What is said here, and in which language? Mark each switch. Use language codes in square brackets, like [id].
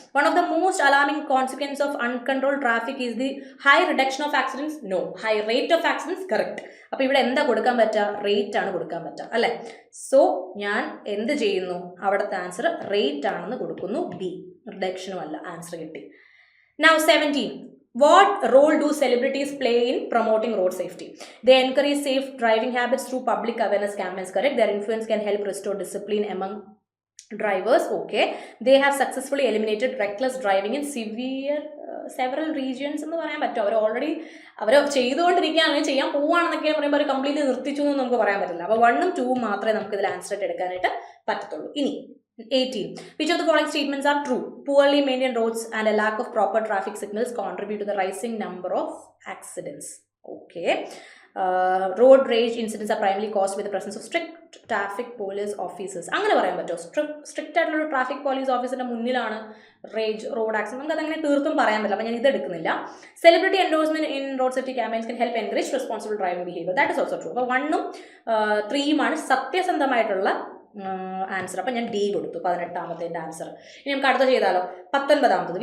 [en] One of the most alarming consequence of uncontrol traffic is the high reduction of accidents. [ml] No, high rate of accidents correct. അപ്പോൾ ഇവിടെ എന്താ കൊടുക്കാൻ പറ്റുക? Rate ആണ് കൊടുക്കാൻ പറ്റുക, അല്ലേ? സോ ഞാൻ എന്ത് ചെയ്യുന്നു? അവിടുത്തെ ആൻസർ റേറ്റ് ആണെന്ന് കൊടുക്കുന്നു. ബി, റിഡക്ഷനും അല്ല. ആൻസർ കിട്ടി. [en] Now 17. What role do celebrities play in promoting road safety? They encourage safe driving habits through public awareness campaigns, correct? Their influence can help restore discipline among drivers, okay. They have successfully eliminated reckless driving in several regions [ml] എന്ന് പറയാൻ പറ്റും. അവർ ചെയ്തുകൊണ്ടിരിക്കുകയാണ്, ചെയ്യാൻ പോവുകയാണെന്നൊക്കെ പറയുമ്പോൾ അവർ completely നിർത്തിച്ചു എന്ന് നമുക്ക് പറയാൻ പറ്റില്ല. അപ്പോൾ 1ഉം 2ഉം മാത്രമേ നമുക്ക് ഇതിൽ ആൻസർ ആയിട്ട് എടുക്കാനായിട്ട് പറ്റത്തുള്ളൂ. ഇനി 18. [en] Which of the following statements are true? Poorly maintained roads and a lack of proper traffic signals contribute to the rising number of accidents. Okay. Road rage incidents are primarily caused by the presence of strict traffic police officers. [ml] അങ്ങനെ പറയാൻ പറ്റുമോ? Strict ആയിട്ടുള്ള traffic police ഓഫീസറിന്റെ മുന്നിലാണ് road accident. നമുക്ക് അതങ്ങനെ തീർത്തും പറയാൻ പറ്റില്ല, അപ്പോൾ ഞാൻ ഇത് എടുക്കുന്നില്ല. [en] Celebrity endorsement in road safety campaigns can help encourage responsible driving behaviour. That is also true. [ml] അപ്പോൾ 1ഉം 3യുമാണ് സത്യസന്ധമായിട്ടുള്ള ആൻസർ. അപ്പം ഞാൻ ഡി കൊടുത്തു, 18ാമത്തെ ആൻസർ. ഇനി നമുക്ക് അടുത്ത ചെയ്താലോ? 19ാമത്തത്.